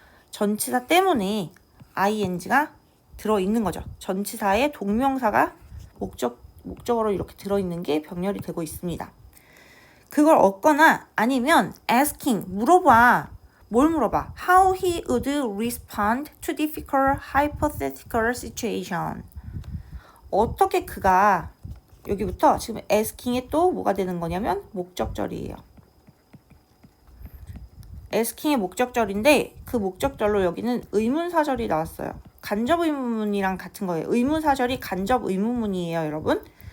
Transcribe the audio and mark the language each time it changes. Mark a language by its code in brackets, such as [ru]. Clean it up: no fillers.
[ko] 전치사 때문에 ing가 들어있는 거죠. 전치사에 동명사가 목적어로 이렇게 들어있는 게 병렬이 되고 있습니다. 그걸 얻거나 아니면 asking, 물어봐. 뭘 물어봐? [en] How he would respond to difficult hypothetical situation. [ko] 어떻게 그가, 여기부터 지금 asking에 또 뭐가 되는 거냐면 목적절이에요. asking의 목적절인데 그 목적절로 여기는 의문사절이 나왔어요. 간접의문문이랑 같은 거예요. 의문사절이 간접의문문이에요, 여러분.